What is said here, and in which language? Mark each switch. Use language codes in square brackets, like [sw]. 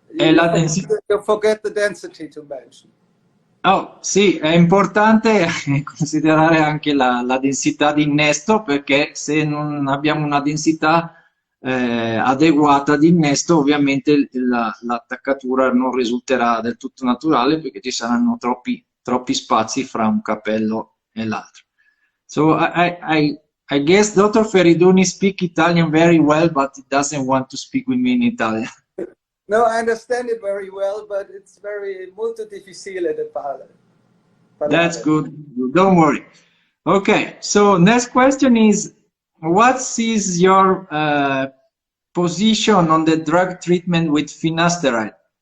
[en] You forget the density to mention. [it] Oh, sì, è importante considerare anche la densità di innesto, perché se non abbiamo una densità adeguata di innesto, ovviamente l'attaccatura non risulterà del tutto naturale perché ci saranno troppi spazi fra un capello e l'altro. [en] So I guess Dr. Feriduni speak Italian very well, but he doesn't want to speak with me in Italian. No, I understand it very well, but it's very [it] molto difficile da parlare. [en] That's good. Don't worry. Okay, so next question is, what is your position on the drug treatment with finasteride?